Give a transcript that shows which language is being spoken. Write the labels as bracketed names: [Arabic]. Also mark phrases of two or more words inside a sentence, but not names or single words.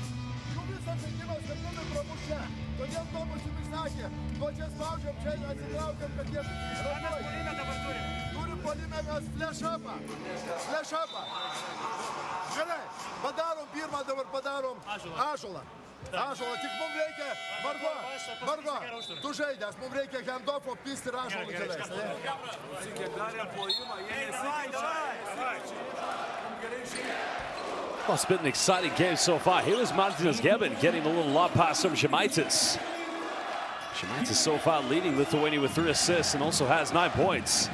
[Lithuanian] Jų visas žaidimas, kad tave pramušia. Todėl Tomas jums sakė, nuo čia spaudžiam, čia atsitraukiam, kad jie ratuoja. Turim polime mes flešapą. Flešapą. Gerai, padarom pirmą, dabar padarom ąžuolą. Ąžuolą, tik mums reikia, Margo, tu žaidęs, mums reikia handoffo pisti ir ąžuolą keliais. [English] Well, it's been an exciting game so far. Here is Martinas Gebin getting a little lob pass from Žemaitis. Žemaitis so far leading Lithuania with 3 assists and also has 9 points.